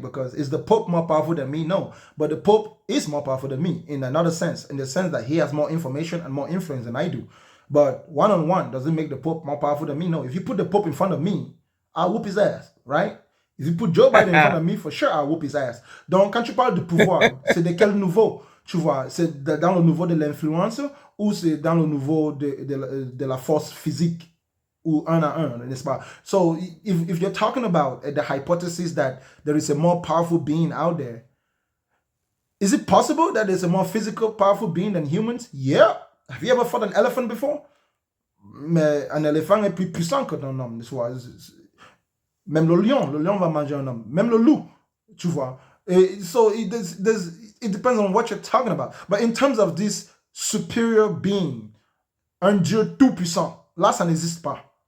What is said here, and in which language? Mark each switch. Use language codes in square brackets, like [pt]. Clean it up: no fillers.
[en] Because is the Pope more powerful than me? No. But the Pope is more powerful than me in another sense, in the sense that he has more information and more influence than I do. But one-on-one doesn't make the Pope more powerful than me. No. If you put the Pope in front of me, I'll whoop his ass, right? If you put Joe Biden in front of me, for sure, I'll whoop his ass. [fr] Donc, quand tu parles de pouvoir, c'est de quel niveau? Tu vois, c'est dans le niveau de l'influence ou c'est dans le niveau de la force physique? Ou un à un, n'est-ce pas? [en] So if you're talking about the hypothesis that there is a more powerful being out there, is it possible that there's a more physical, powerful being than humans? Yeah. Have you ever fought an elephant before? [fr] Mais un éléphant est plus puissant qu'un homme, n'est-ce pas? Même le lion va manger un homme. Même le loup, tu vois. [en] So it depends on what you're talking about. But in terms of this superior being, [fr] un Dieu tout puissant, là, ça n'existe pas.